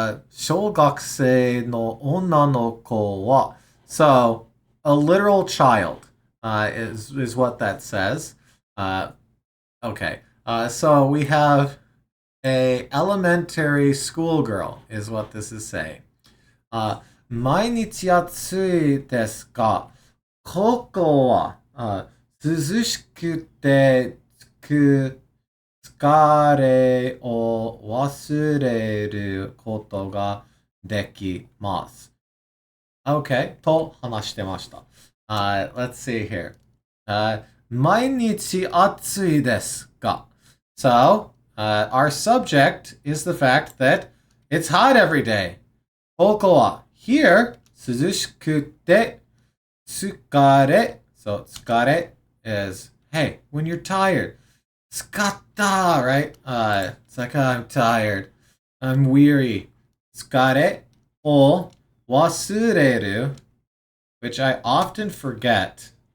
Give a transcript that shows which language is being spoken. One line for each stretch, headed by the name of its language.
Japanese: 小学生の女の子は
English: so a literal child is what that says. Okay. So we have a elementary schoolgirl is what this is saying.
Japanese: 毎日暑いですが、ここは涼しくて疲れを忘れることができます。
English: Okay,
Japanese: と話してました。
English: Let's see here.
Japanese: 毎日暑いですが。
English: So, our subject is the fact that it's hot every day.
Japanese: ここは
English: here,
Japanese: 涼しくて疲れ.
English: So, 疲れ is, hey, when you're tired. 疲った, right? It's like, oh, I'm tired. I'm weary.
Japanese: 疲れを忘れる,
English: which I often forget.